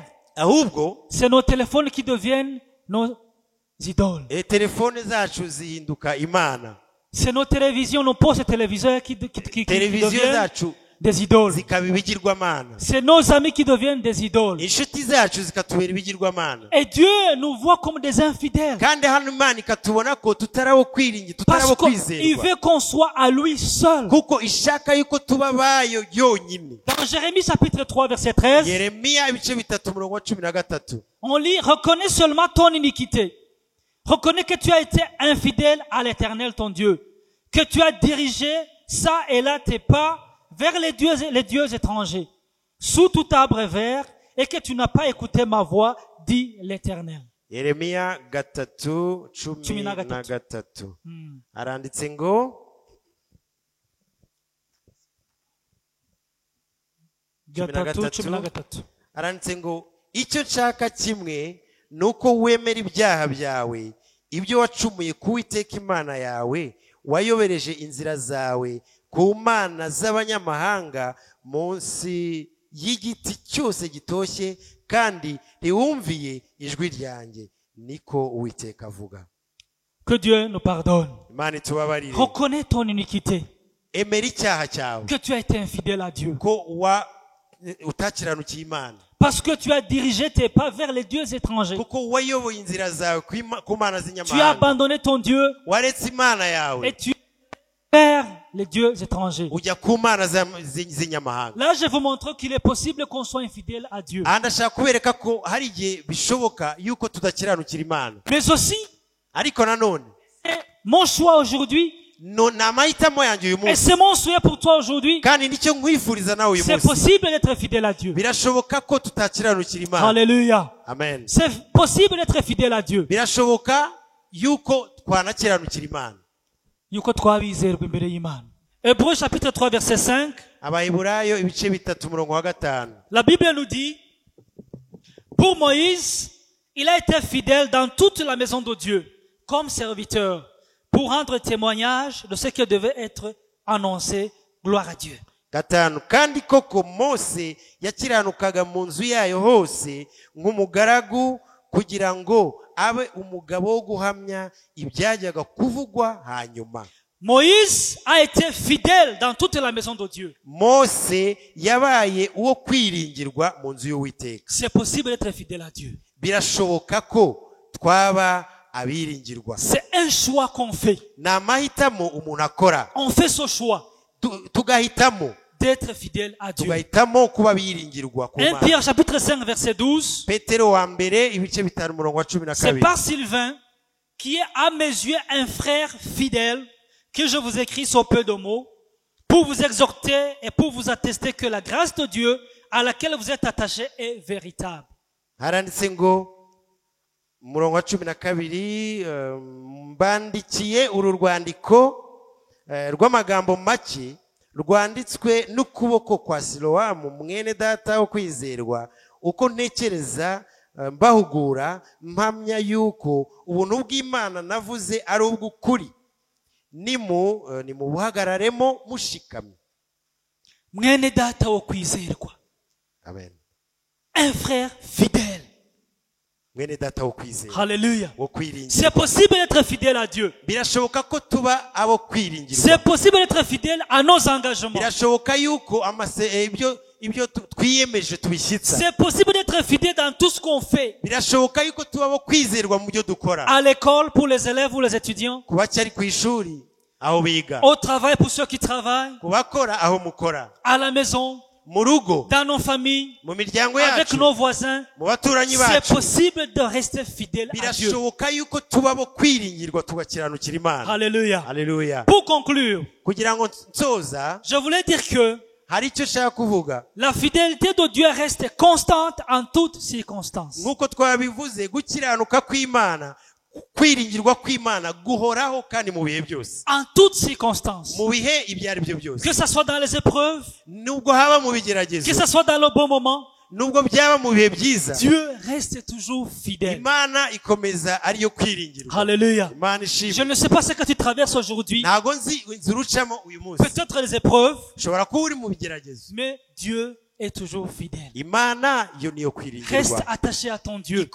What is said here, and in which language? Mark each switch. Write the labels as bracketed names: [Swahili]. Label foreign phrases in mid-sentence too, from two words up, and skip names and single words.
[Kinyarwanda] ahubwo [French] c'est nos téléphones qui deviennent nos idoles. [Kinyarwanda] telefone zacu zihinduka imana. [French] C'est nos télévisions, nos postes téléviseurs qui [Kinyarwanda] Televiziyo [French] deviennent [Kinyarwanda] zacu [French] des idoles. [Kinyarwanda] zikaba ibigirwamana. [French] C'est nos amis qui deviennent des idoles. [Kinyarwanda] Inshuti zacu zikatubera ibigirwamana. [French] Et Dieu nous voit comme des infidèles. [Kinyarwanda] Kandi hano Imana ikatubona ko tutarabo kwiringira, [French] Parce [Kinyarwanda] tutarabo [French] qu'il [Kinyarwanda] kwizerwa, [French] veut qu'on soit à lui seul. [Kinyarwanda] kuko ishaka yuko tuba bayo yonyine. [French] Dans Jérémie chapitre 3 verset 13, [Kinyarwanda] Yeremiya ibice 3 umurongo wa 13 [French] on lit, reconnais seulement ton iniquité. Reconnais que tu as été infidèle à l'Éternel ton Dieu. Que tu as dirigé ça et là tes pas vers les dieux étrangers, sous tout arbre vert, et que tu n'as pas écouté ma voix, dit l'Éternel. [Kinyarwanda] Yeremiya 3:13 aranditse ngo aranditse ngo icyo nshaka kimwe nuko wemera ibyaha byawe, ibyo wacumuye ku Uwiteka Imana yawe, wayobereje inzira zawe ku mana z'abanyamahanga munsi y'igiti cyose gitoshye, kandi ntiwumviye ijwi ryanjye, niko Uwiteka avuga. [French] Que Dieu nous pardonne. [Kinyarwanda] Imana itubabarire. [French] Reconnais ton iniquité. [Kinyarwanda] Emera icyaha cyawe [French] Que tu as été infidèle à Dieu. [Kinyarwanda] ko utakiranukiye Imana, [French] Parce que tu as dirigé tes pas vers les dieux étrangers. [Kinyarwanda] kuko wayoboye inzira zawe ku mana [French] Tu as [Kinyarwanda] z'inyamahanga, [French] abandonné ton Dieu [Kinyarwanda] waretse Imana yawe [French] et tu es vers les dieux étrangers. [Kinyarwanda] ujya ku mana z'inyamahanga. [French] Là, je vous montre qu'il est possible qu'on soit infidèle à Dieu. [Kinyarwanda] aha ndashaka kubereka ko hari igihe bishoboka yuko tudakiranukira Imana, [French] Mais aussi, [Kinyarwanda] ariko nanone [French] c'est mon choix aujourd'hui, [Kinyarwanda] ni amahitamo yanjye uyu [French] et [Kinyarwanda] munsi, [French] c'est mon souhait pour toi aujourd'hui. [Kinyarwanda] kandi nicyo nkwifuriza nawe uyu [French] C'est [Kinyarwanda] munsi. [French] possible d'être fidèle à Dieu. [Kinyarwanda] Birashoboka ko tutakiranukira Imana. Alléluia. Amen. [French] C'est possible d'être fidèle à Dieu. [Kinyarwanda] Birashoboka yuko twanakiranukira Imana. Yuko twabizerwa imbere y'Imana. [French] Hébreux chapitre 3 verset 5. [Kinyarwanda] Abaheburayo ibice 3 umurongo wa 5. [French] La Bible nous dit, pour Moïse, il a été fidèle dans toute la maison de Dieu, comme serviteur, pour rendre témoignage de ce qui devait être annoncé. Gloire à Dieu. [Kinyarwanda] 5. Kandi koko Mose yakiranukaga mu nzu yayo hose nk'umugaragu kugira ngo abe umugabo wo guhamya ibyajyaga kuvugwa hanyuma. [French] Moïse a été fidèle dans toute la maison de Dieu. [Kinyarwanda] Mose yabaye uwo kwiringirwa mu nzu y'Uwiteka. [French] C'est possible d'être fidèle à Dieu. [Kinyarwanda] Birashoboka ko twaba abiringirwa. [French] C'est un choix qu'on fait. [Kinyarwanda] Ni amahitamo umuntu akora. [French] On fait ce choix [Kinyarwanda] Tugahitamo [French] d'être fidèle à Dieu. [Kinyarwanda] tugahitamo kuba biringirwa ku 1 Mana. [French] Pierre chapitre 5 verset 12. [Kinyarwanda] Petero wa mbere ibice 5 umurongo wa [French] C'est [Kinyarwanda] 12. [French] par Sylvain, qui est à mes yeux un frère fidèle, que je vous écris ce peu de mots, pour vous exhorter et pour vous attester que la grâce de Dieu à laquelle vous êtes attachés est véritable. [Kinyarwanda] Haranditse ngo umurongo wa 12, mbandikiye uru rwandiko rw'amagambo make rwanditswe n'ukuboko kwa Silowamu mwene data wo kwizerwa, uko ntekereza mbahugura mpamya yuko ubuntu bw'Imana navuze ari ubw'ukuri, nimubuhagararemo mushikamye. Mwene data wo kwizerwa. Amen. [French] Un frère fidèle. [Kinyarwanda] Mwene data wo kwizera. Alléluia. Wo kwiringira. [French] C'est possible d'être fidèle à Dieu. [Kinyarwanda] Birashoboka ko tuba abo kwiringirwa. [French] C'est possible d'être fidèle à nos engagements. [Kinyarwanda] Birashoboka yuko ibyo twiyemeje tubishyitsa. [French] C'est possible d'être fidèle dans tout ce qu'on fait. [Kinyarwanda] Birashoboka yuko tuba abo kwizerwa mu byo dukora. [French] À l'école pour les élèves ou les étudiants. [Kinyarwanda] Kuba cyari ku ishuri aho biga. [French] Au travail pour ceux qui travaillent. [Kinyarwanda] Kubakora aho mukora. [French] À la maison. [Kinyarwanda] Mu rugo. [French] Dans nos familles. [Kinyarwanda] Mu miryango yacu. [French] Avec nos voisins. [Kinyarwanda] Mu baturanyi bacu. [French] C'est possible de rester fidèle à Dieu. [Kinyarwanda] Birashoboka yuko tuba abo kwiringirwa tugakiranukira Imana. Alléluia. Alléluia. [French] Pour conclure. [Kinyarwanda] Kugira ngo nsoza. [French] Je voulais dire que [Kinyarwanda] hari icyo nshaka kuvuga. [French] La fidélité de Dieu reste constante en toutes circonstances. [Kinyarwanda] Nk'uko twabivuze gukiranuka kw'Imana, kwiringirwa kw'Imana guhoraho kandi mu bihe byose. [French] En toutes circonstances. [Kinyarwanda] Mu bihe ibyo ari byo byose. [French] Que ça soit dans les épreuves. [Kinyarwanda] Nubwo haba mu bigeragezo. [French] Que ça soit dans le bon moment. [Kinyarwanda] Nubwo byaba mu bihe byiza. [French] Dieu reste toujours fidèle. [Kinyarwanda] Imana ikomeza ariyo kwiringirwa. Alléluia. Imana ishimwe. [French] Je ne sais pas ce que tu traverses aujourd'hui. [Kinyarwanda] Ntago nzi inzira ucamo uyu munsi. [French] Peut-être les épreuves. [Kinyarwanda] Ushobora kuba uri mu bigeragezo. [French] Mais Dieu est toujours fidèle. [Kinyarwanda] Imana yo niyo kwiringirwa. [French] Reste attaché à ton Dieu.